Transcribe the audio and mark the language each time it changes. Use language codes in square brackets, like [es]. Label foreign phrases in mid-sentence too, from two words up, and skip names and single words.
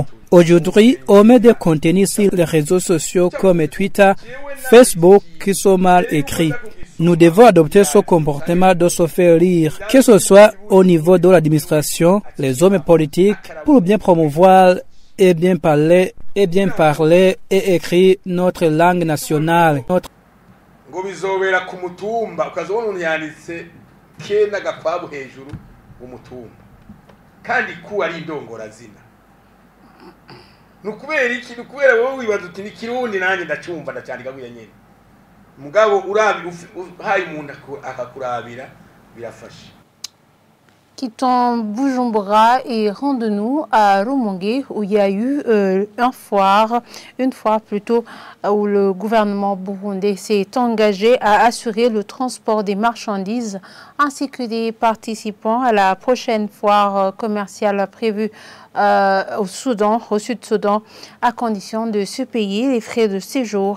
[fr] Aujourd'hui, on met des contenus sur les réseaux sociaux comme Twitter, Facebook qui sont mal écrits. Nous devons adopter ce comportement de se faire lire, que ce soit au niveau de l'administration, les hommes politiques, pour bien promouvoir et bien parler et écrire notre langue nationale. [rn] Ngo bizobera ku mutumba ukazobona umuntu yanditse ke n'agakwabu hejuru umutumba kandi ku ari indongora zina nukubera iki nukubera wowe wibaza uti ni Kirundi nanjye ndacumva ndacandika guya nyene mugabo urabi hayi umuntu akakurabira birafasha. [fr] Quittons Bujumbura et rendons-nous à Rumongue où il y a eu une foire plutôt, où le gouvernement burundais s'est engagé à assurer le transport des marchandises ainsi que des participants à la prochaine foire commerciale prévue au Sud-Soudan, à condition de se payer les frais de séjour.